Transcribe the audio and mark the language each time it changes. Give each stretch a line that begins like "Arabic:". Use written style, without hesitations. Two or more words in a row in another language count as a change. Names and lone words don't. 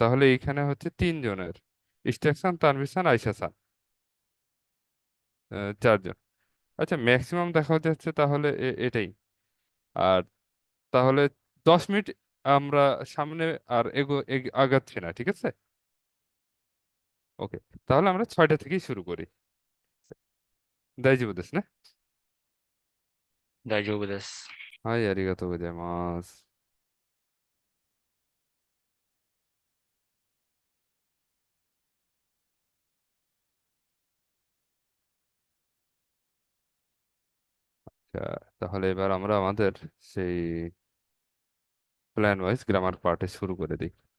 Bangla: তাহলে এইখানে হচ্ছে 3 জনের, ইস্তেকসান, তানভীর খান, আয়শা খান, 4 জন। আচ্ছা, ম্যাক্সিমাম দেখা যাচ্ছে তাহলে এটাই। আর তাহলে 10 মিনিট আমরা সামনে আর আগাচ্ছি না, ঠিক আছে? ওকে, তাহলে আমরা 6টা থেকেই শুরু করি।
Japanese: 大丈夫ですね。大丈夫です。はい、ありがとうございます。
Bangla: আচ্ছা, তাহলে এবার আমরা আমাদের সেই
English: plan wise grammar part
Bangla: শুরু করে দিই।